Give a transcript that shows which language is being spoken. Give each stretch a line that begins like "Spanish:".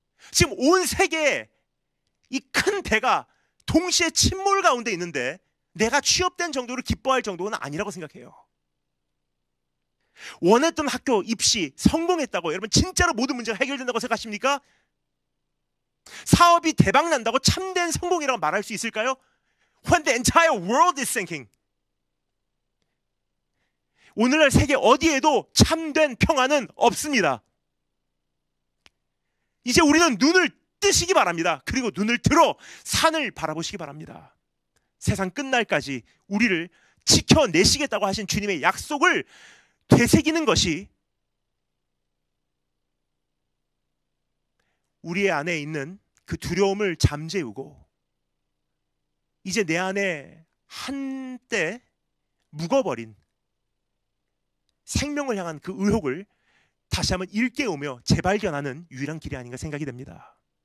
Korean: 지금 온 세계에 이 큰 배가 동시에 침몰 가운데 있는데 내가 취업된 정도로 기뻐할 정도는 아니라고 생각해요. 원했던 학교 입시 성공했다고 여러분 진짜로 모든 문제가 해결된다고 생각하십니까? 사업이 대박 난다고 참된 성공이라고 말할 수 있을까요?
English: When the entire world is sinking.
Korean: 오늘날 세계 어디에도 참된 평화는 없습니다. 이제 우리는 눈을 뜨시기 바랍니다. 그리고 눈을 들어 산을 바라보시기 바랍니다. 세상 끝날까지 우리를 지켜내시겠다고 하신 주님의 약속을 되새기는 것이 우리의 안에 있는 그 두려움을 잠재우고 이제 내 안에 한때 묵어버린 생명을 향한 그 의혹을 다시 한번 일깨우며 재발견하는 유일한 길이 아닌가 생각이 됩니다.